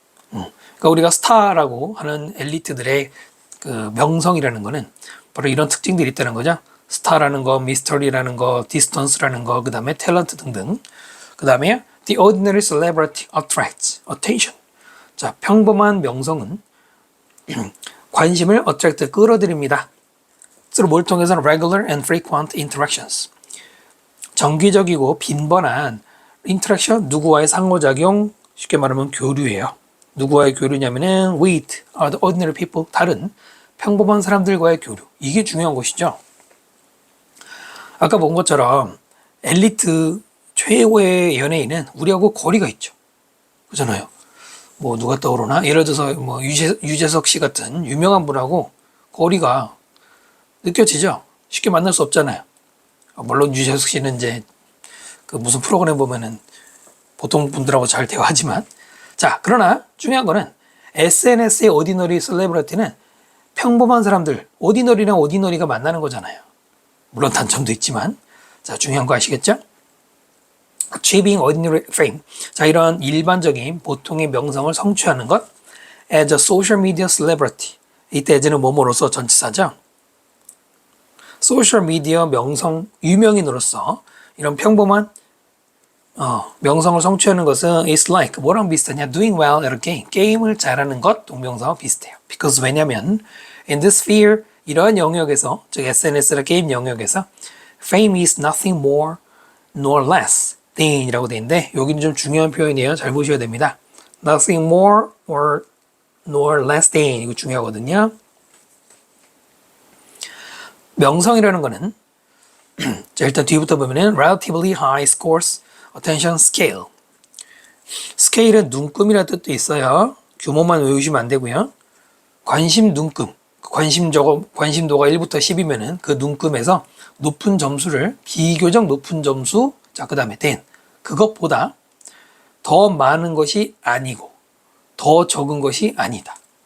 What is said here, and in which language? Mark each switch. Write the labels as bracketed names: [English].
[Korean] 그러니까 우리가 스타라고 하는 엘리트들의 그 명성이라는 거는 바로 이런 특징들이 있다는 거죠. 스타라는 거, 미스터리라는 거, 디스턴스라는 거, 그 다음에 탤런트 등등. 그 다음에 [English] the ordinary celebrity attracts attention. [Korean] 자, 평범한 명성은 관심을 attract, 끌어들입니다. 서로 뭘 통해서는 [English] regular and frequent interactions. [Korean] 정기적이고 빈번한 interaction, 누구와의 상호작용, 쉽게 말하면 교류예요. 누구와의 교류냐면은 [English] with the ordinary people, [Korean] 다른 평범한 사람들과의 교류. 이게 중요한 것이죠. 아까 본 것처럼 엘리트 최고의 연예인은 우리하고 거리가 있죠. 그렇잖아요. 뭐 누가 떠오르나? 예를 들어서 뭐 유재석 씨 같은 유명한 분하고 거리가 느껴지죠. 쉽게 만날 수 없잖아요. 물론 유재석 씨는 이제 그 무슨 프로그램 보면은 보통 분들하고 잘 대화하지만, 자, 그러나 중요한 거는 SNS의 오디너리 셀레브리티는 평범한 사람들, 오디너리랑 오디너리가 만나는 거잖아요. 물론 단점도 있지만, 자, 중요한 거 아시겠죠? [English] Achieving ordinary fame. [Korean] 자, 이런 일반적인 보통의 명성을 성취하는 것. [English] As a social media celebrity. [Korean] 이때 as는 뭐뭐로서 전치사죠. 소셜 미디어 명성, 유명인으로서 이런 평범한 명성을 성취하는 것은 is like, 뭐랑 비슷하냐? [English] Doing well at a game. [Korean] 게임을 잘하는 것, 동명사와 비슷해요. [English] Because [Korean] 왜냐면 [English] in this sphere, [Korean] 이러한 영역에서, 즉 SNS나 게임 영역에서 [English] fame is nothing more nor less than [Korean] 이라고 되어 있는데 여기는 좀 중요한 표현이에요. 잘 보셔야 됩니다. [English] Nothing more or nor less than, [Korean] 이거 중요하거든요. 명성이라는 거는 자, 일단 뒤부터 보면은 [English] relatively high scores attention scale. [Korean] 스케일은 눈금이라는 뜻도 있어요. 규모만 외우시면 안 되고요. 관심 눈금. 관심도가 1부터 10이면은 그 눈금에서 높은 점수를 비교적 높은 점수, 자, 그 다음에 then 그것보다 더 많은 것이 아니고 더 적은 것이 아니다.